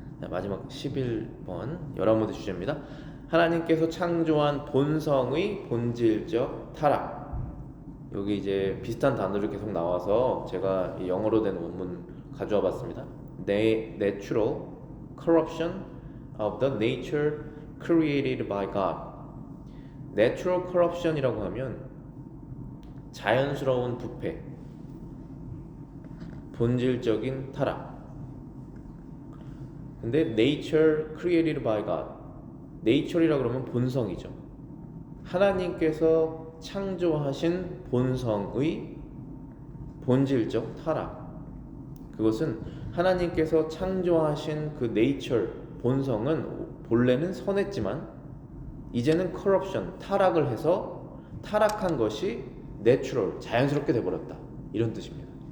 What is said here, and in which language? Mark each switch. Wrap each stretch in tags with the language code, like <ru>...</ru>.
<ko>마지막 11번 열한 문제 주제입니다. 하나님께서 창조한 본성의 본질적 타락. 여기 이제 비슷한 단어를 계속 나와서 제가 영어로 된 원문 가져와 봤습니다.</ko> <en>Natural corruption of the nature created by God. Natural corruption</en> <ko>이라고 하면 자연스러운 부패, 본질적인 타락. 근데</ko> <en>nature created by God.</en> <ko>nature이라고 그러면 본성이죠. 하나님께서 창조하신 본성의 본질적 타락. 그것은 하나님께서 창조하신 그 nature, 본성은 본래는 선했지만 이제는 corruption, 타락을 해서 타락한 것이 natural, 자연스럽게 돼버렸다. 이런 뜻입니다.</ko>